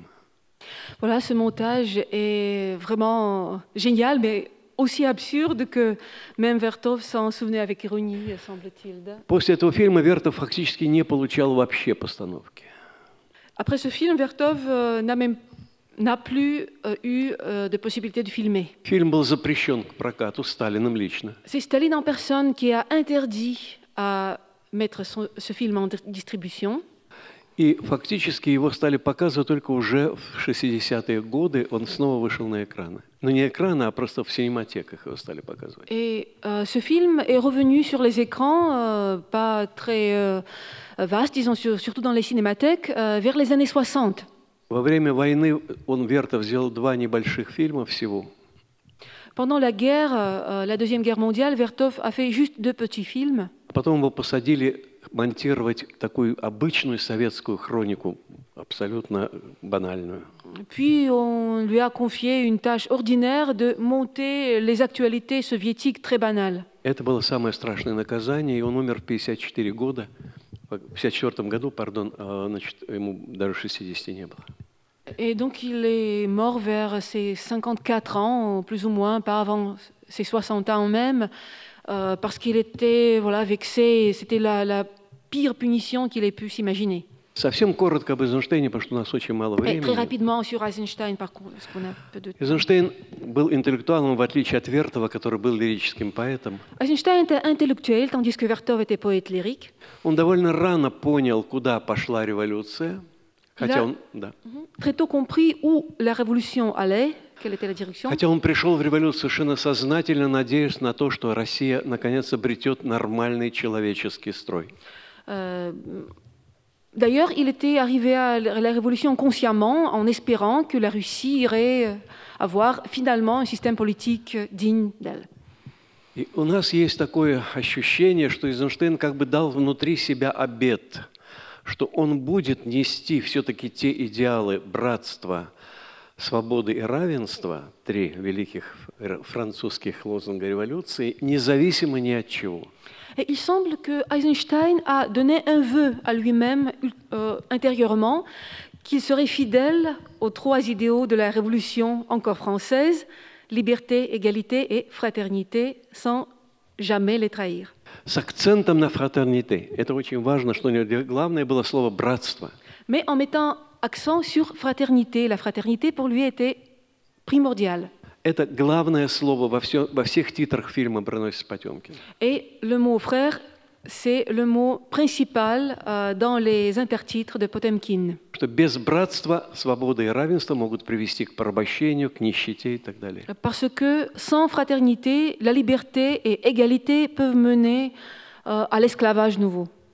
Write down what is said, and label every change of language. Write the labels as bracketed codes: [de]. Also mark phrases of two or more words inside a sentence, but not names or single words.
[fr] Voilà, ce montage est vraiment génial, mais aussi absurde que même Vertov s'en souvenait avec ironie, semble-t-il. [ru] После этого фильма Вертов фактически не получал вообще постановки. [fr] Après ce film, Vertov n'a plus eu de possibilité de filmer. [ru] Фильм был запрещен к прокату Сталиным лично. [fr] C'est Staline en personne qui a interdit à mettre ce film en distribution. [ru] И фактически его стали показывать только уже в 60-е годы. Он снова вышел на экраны. Но не экраны, а просто в синематеках его стали показывать. [fr] Et ce film est revenu sur les écrans, pas très vaste, disons, surtout dans les cinémathèques, vers les années 60. [ru] Во время войны Вертов сделал 2 небольших фильма всего. [fr] Pendant la guerre, la Deuxième Guerre mondiale, Vertov a fait juste 2 petits films. [ru] Потом его посадили монтировать такую обычную советскую хронику, абсолютно банальную. [fr] Puis on lui a confié une tâche ordinaire de monter les actualités soviétiques très banales. [ru] Это было самое страшное наказание, и он умер в 54 года. В 1954 году, значит, ему даже 60 не было. [fr] Et donc il est mort vers ses 54 ans, plus ou moins, pas avant ses 60 ans même, parce qu'il était vexé. C'était la pire punition qu'il ait pu s'imaginer. [ru] Совсем коротко об Эйзенштейне, потому что у нас очень мало [fr] Et très [ru] времени. [fr] rapidement sur Eisenstein, par contre, parce qu'on a peu de temps. [ru] Эйзенштейн был интеллектуалом, в отличие от Вертова, который был лирическим поэтом. [fr] Eisenstein était intellectuel, tandis que Vertov était poète lyrique. [ru] Он довольно рано понял, куда пошла революция, хотя он, да. [fr] Très tôt compris où la révolution allait, quelle était la direction. [ru] Хотя он пришел в революцию совершенно сознательно, надеясь на то, что Россия наконец обретет нормальный человеческий строй. [fr] D'ailleurs, il était arrivé à la révolution consciemment, en espérant que la Russie irait avoir finalement un système politique digne d'elle. [ru] И у нас есть такое ощущение, что Эйзенштейн как бы дал внутри себя обет, что он будет нести все-таки те идеалы братства, свободы и равенства, три великих французских лозунга революции, независимо ни от чего. [fr] Et il semble que Eisenstein a donné un vœu à lui-même intérieurement, qu'il serait fidèle aux trois idéaux de la Révolution encore française, liberté, égalité et fraternité, sans jamais les trahir. [ru] С акцентом на фратерните. Это очень важно, что главное было слово «братство». [fr] Mais en mettant accent sur fraternité. La fraternité, pour lui, était primordiale. [ru] Это главное слово во всех титрах фильма «Броненосец Потемкин». [fr] Et le mot frère, c'est le mot principal dans les intertitres de Potemkin. [ru] Что без братства, свободы и равенства могут привести к порабощению, к нищете и так далее. [fr] Parce que sans fraternité, la liberté et égalité peuvent mener à l'esclavage nouveau.